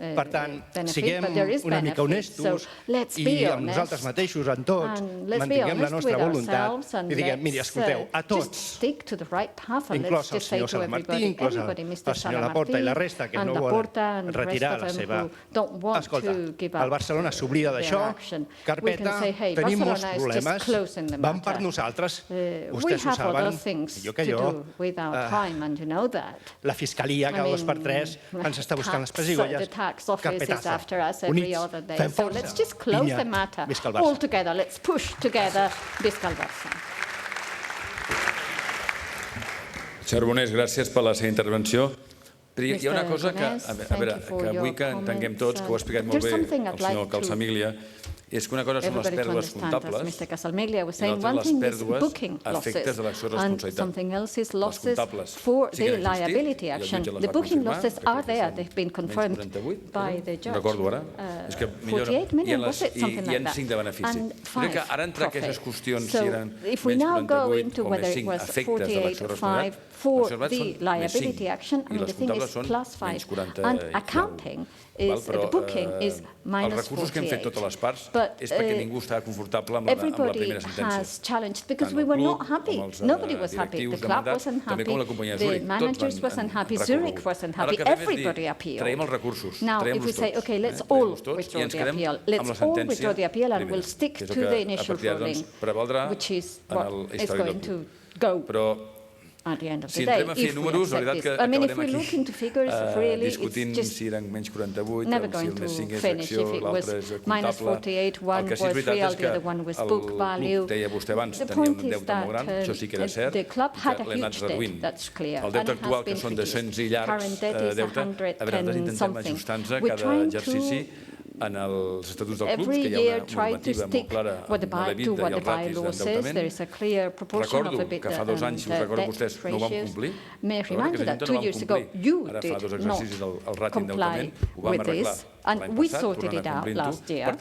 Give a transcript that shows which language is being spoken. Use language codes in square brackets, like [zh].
[ca] Per tant, siguem una mica honestos i amb nosaltres mateixos, en tots, mantinguem la nostra voluntat i diguem, miri, escolteu, a tots, inclòs el senyor Salamartí, inclòs el senyor Laporta i la resta que no volen retirar la seva... Escolta, el Barcelona s'oblida d'això, carpeta, tenim molts problemes, van per nosaltres, vostès ho saben, [en] other things to do with our time, and you know that. [ca] La Fiscalia cada 2 per 3 ens està buscant les pessigolles. [en] The tax office is after us every other day. So let's just close the matter all together. Let's push together. [ca] Visca el Barça. Senyor Arbonés, gràcies per la seva intervenció. Hi ha una cosa que, a veure, que vull que entenguem tots, que ho ha explicat molt bé el senyor Calsamiglia, és que una cosa són les pèrdues comptables i l'altra les pèrdues a efectes de l'acció de responsabilitat. Les comptables sí que han existit, i el jutge les va confirmar, no recordo ara, és que millor hi ha 5 de benefici. Crec que ara entrar aquestes qüestions si eren menys 48 o més 5 efectes de l'acció de responsabilitat, [en] for the liability action, I mean, the thing is +5, and accounting is, the booking is -48. [ca] Els recursos que hem fet totes les parts és perquè ningú estava confortable amb la primera sentència. [en] Everybody has challenged because we were not happy. Nobody was happy. The club wasn't happy. The managers wasn't happy. Zurich wasn't happy. Everybody appealed. [ca] Traiem els recursos. [en] Now, if we say, okay, let's all withdraw the appeal, let's all withdraw the appeal and we'll stick to the initial ruling, which is what is going to go. At the end of the day, if we accept this. I mean, if we look into figures, really, it's just never going to finish. If it was -48, one was real, the other one was book value. The point is that the club had a huge debt, that's clear, and it has been reduced. Current debt is 110 something. We're trying to [ca] en els estatuts del club, que hi ha una normativa molt clara amb la vida i els ratis d'endeutament. Recordo que fa 2 anys, si us recordo vostès, no ho vam complir. Ara fa 2 exercicis el rati d'endeutament, ho vam arreglar l'any passat, tornant a complir-ho.